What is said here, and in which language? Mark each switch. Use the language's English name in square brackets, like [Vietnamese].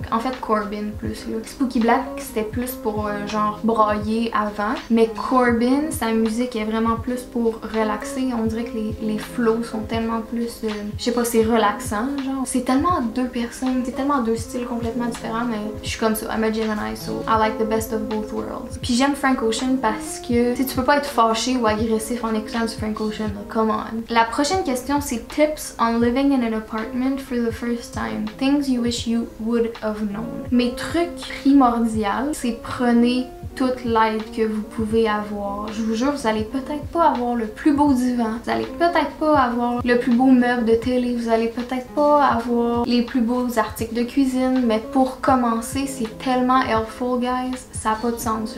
[French] En fait, Corbin plus là. Spooky Black, c'était plus pour genre brailler avant, mais Corbin, sa musique est vraiment plus pour relaxer. On dirait que les flows sont tellement plus, je sais pas, c'est relaxant, genre. C'est tellement deux personnes, c'est tellement deux styles complètement différents, mais je suis comme ça. [English] I'm a Gemini, so I like the best of both worlds. [French] Puis j'aime Frank Ocean parce que tu peux pas être fâché ou agressif en écoutant du Frank Ocean, come on. La prochaine question, c'est tips on living in an apartment for the first time. [English] Things you wish you would have known. [French] Mes trucs primordiaux, c'est prenez toute l'aide que vous pouvez avoir. Je vous jure, vous allez peut-être pas avoir le plus beau divan, vous allez peut-être pas avoir le plus beau meuble de télé, vous allez peut-être pas avoir les plus beaux articles de cuisine, mais pour commencer, c'est tellement helpful, guys, ça a pas de sens.